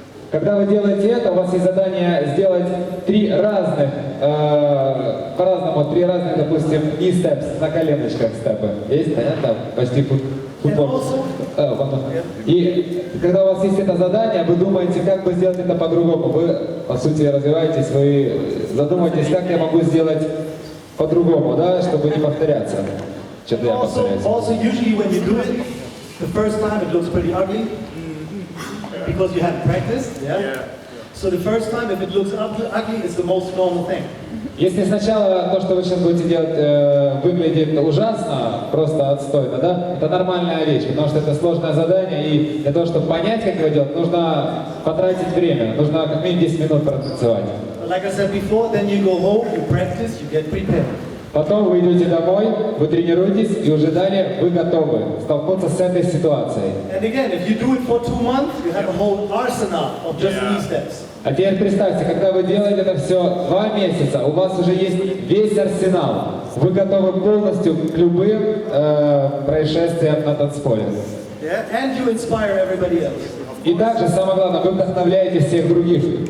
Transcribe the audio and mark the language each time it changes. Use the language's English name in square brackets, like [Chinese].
[Russian] Когда вы делаете это, у вас есть задание сделать 3 разных, по-разному, 3 разных, допустим, knee steps на коленочках степы. Есть, понятно? Почти футбол. И когда у вас есть это задание, вы думаете, как бы сделать это по-другому. Вы, по сути, развиваетесь, вы задумаетесь, как я могу сделать по-другому, да, чтобы не повторяться. Что-то я повторяюсь. [English] Also, usually when you do it, the first time it looks pretty ugly. Because you haven't practiced, yeah? So the first time, if it looks ugly, it's the most normal thing. [Russian] Если сначала то, что вы сейчас будете делать, выглядит ужасно, просто отстойно, да, это нормальная вещь, потому что это сложное задание, и для того, чтобы понять, как его делать, нужно потратить время, нужно как минимум 10 минут протанцевать. [English] Like I said before, then you go home, you practice, you get prepared. [Russian] Потом вы идете домой, вы тренируетесь, и уже далее вы готовы столкнуться с этой ситуацией. [English] And again, if you do it for 2 months, you have a whole arsenal of just knee steps. [Russian] А теперь представьте, когда вы делаете это все 2 месяца, у вас уже есть весь арсенал. Вы готовы полностью к любым происшествиям на танцполе. [English] Yeah? And you inspire everybody else. [Russian] И также, самое главное, вы вдохновляете всех других.